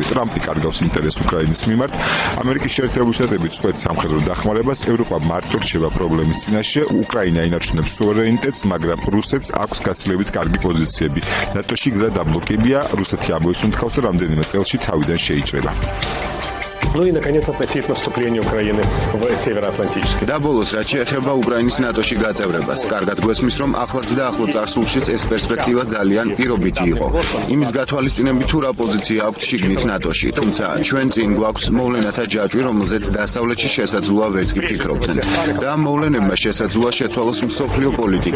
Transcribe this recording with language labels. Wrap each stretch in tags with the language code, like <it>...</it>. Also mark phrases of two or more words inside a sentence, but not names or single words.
<ka>ტრამპი კარგავს ინტერესს უკრაინის მიმართ. ამერიკის შეერთებული შტატები წყვეტს სამხედრო დახმარებას, ევროპა მარტო რჩება პრობლემის წინაშე, უკრაინა ინარჩუნებს სუვერენიტეტს, მაგრამ რუსეთს აქვს გაცილებით კარგი პოზიციები. ნატოში გზა დაბლოკებია, რუსეთი ამბობს, რომ თქავს და რამდენიმე წელში თავიდან შეიჭრება.</ka> <ru>Ну и, наконец, относительно вступления Украины в Североатлантический.</ru> <ka>და ბოლოს, რაც შეეხება უკრაინის ნატოში გაწევრებას, კარგად გვესმის, რომ ახლაც და ახლო წარსულშიც ეს პერსპექტივა ძალიან პირობითი იყო. იმის გათვალისწინებით თუ რა პოზიცია აქვს შიგნით ნატოში, თუმცა ჩვენ წინ გვაქვს მოვლენათა ჯაჭვი, რომელზეც დასავლეთში შესაძლოა ვერც კი ფიქრობდნენ. და ამ მოვლენებმა შესაძლოა შეცვალოს მსოფლიო პოლიტიკა.</ka>